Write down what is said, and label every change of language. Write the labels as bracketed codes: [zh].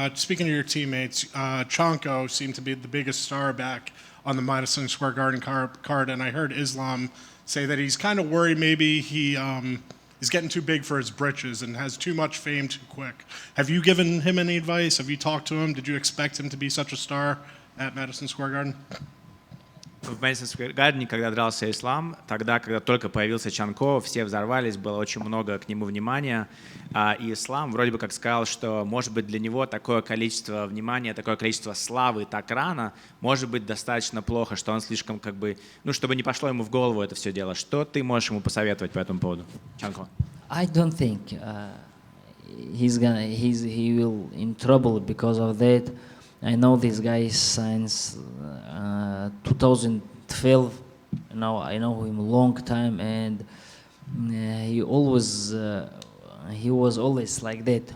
[en] Speaking of your teammates, Chanko seemed to be the biggest star back on the Madison Square Garden card, and I heard Islam say that he's kind of worried maybe he's getting too big for his britches and has too much fame too quick. Have you given him any advice? Have you talked to him? Did you expect him to be such a star at Madison Square Garden? [ru] В Мэдисон Сквер Гардене, когда дрался Ислам, тогда, когда только появился Чанко, все взорвались, было очень много к нему внимания. И Ислам вроде бы как сказал, что, может быть, для него такое количество внимания, такое количество славы так рано, может быть, достаточно плохо, что он слишком как бы, ну, чтобы не пошло ему в голову это все дело. Что ты можешь ему посоветовать по этому поводу, Чанко? [en] I don't think he will in trouble because of that. I know this guy since 2012. You know, I know him a long time, and he was always like that.